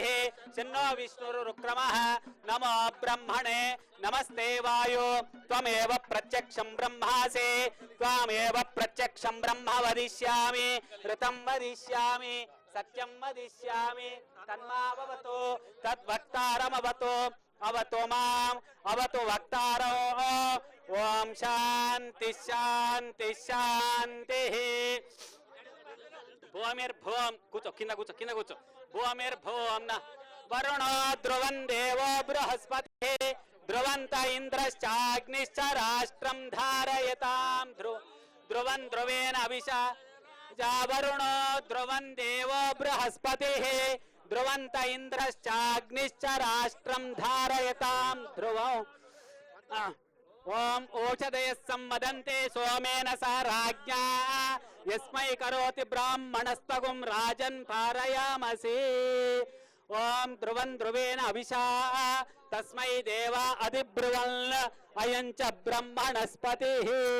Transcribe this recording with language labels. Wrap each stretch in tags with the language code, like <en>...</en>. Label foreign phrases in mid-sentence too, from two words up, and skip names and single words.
<sa>शन्नो विष्णुरुक्रमः नमो ब्रह्मणे नमस्ते वायो त्वमेव प्रत्यक्षं ब्रह्मासि त्वमेव प्रत्यक्षं ब्रह्म वदिष्यामि ऋतं वदिष्यामि सत्यं वदिष्यामि तन्मावतु तद्वक्तारमवतु अवतु माम् अवतु वक्तारो ओम शांति शांति शांतिः भूमिर्भूम</sa> <te>కూర్చో కింద కూర్చో</te> <sa>భూమిర్భూం న వరుణో ధ్రువం దేవో బృహస్పతి ధ్రువంత ఇంద్రశ్చాగ్నిశ్చ రాష్ట్రం ధారయతాం ధ్రువం ధ్రువేణ అవిషా వరుణో ధ్రువం దేవో బృహస్పతి ధ్రువంత ఇంద్రశ్చాగ్నిశ్చ రాష్ట్రం ధారయతాం ధ్రువం ओम ओषधय संवदन्ते सोमेन स राज्ञा यस्मै करोति ब्राह्मणस्तगुं राजन् पारयामसि ओम ध्रुवं ध्रुवेण अभिषा तस्मै देवा अधिब्रुवन् अयं च ब्रह्मणस्पतिः</sa>